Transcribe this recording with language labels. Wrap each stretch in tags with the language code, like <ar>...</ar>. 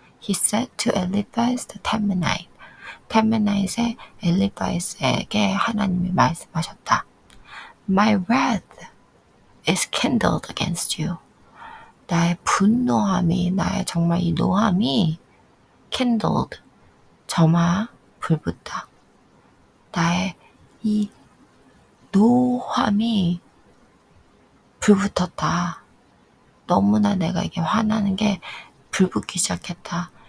<en>He said to Eliphaz the Temanite.</en> <ko>테멘나잇의 엘리파즈에게 하나님이 말씀하셨다.</ko> <en>My wrath is kindled against you.</en> <ko>나의 분노함이, 나의 정말 이 노함이 kindled, 불붙다. 나의 이 노함이 불붙었다. 너무나 내가 이게 화나는 게 불붙기 시작했다.</ko>